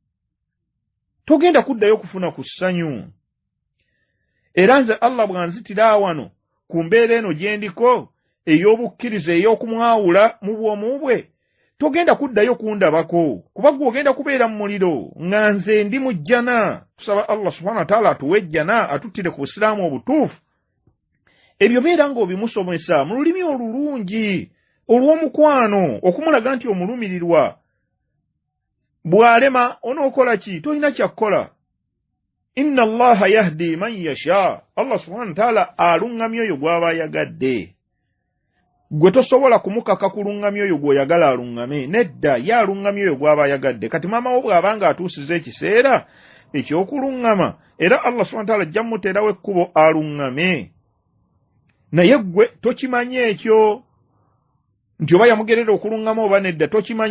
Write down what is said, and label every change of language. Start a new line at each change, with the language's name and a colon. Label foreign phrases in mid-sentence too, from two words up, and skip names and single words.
Ganda: Togenda kuddayo kufuna ku ssanyu. Era nze Allah bw'anzitira wano ku mbeera eno gye ndiko ey'obukkiriza ey'okumwawula mu bwomu bwe, togenda kuddayo kundabako, kuba gwe ogenda kubeera mu muliro nga nze ndi mu jjana. Tusaba Allah
Arabic: سبحانه وتعالى
Ganda: atuwe ejjana, atuttire ku busiraamu obutuufu. Ebyo beera ng'obimusomesa mu lulimi olulungi olw'omukwano, okumulaga nti omulumirirwa. Bw'alema onookola ki? Tolina kyakkola.
Arabic: إن الله يهدي من يشاء.
Ganda: Allah
Arabic: سبحانه وتعالى
Ganda: aluŋŋamya oyo gw'aba ayagadde. Gwe tosobola kumukaka kulungamya oyo gw'oyagala aluŋŋame. Nedda, ye aluŋŋamya oyo gw'aba ayagadde. Kati maama wo bw'abanga atuusiza ekiseera eky'okuluŋŋama, era Allah
Arabic: سبحانه وتعالى
Ganda: ajja mmuteerawo ekkubo aluŋŋame. Naye ggwe tokimanyi ekyo nti oba yamugerera okuluŋŋama oba nedda, tokimanyi.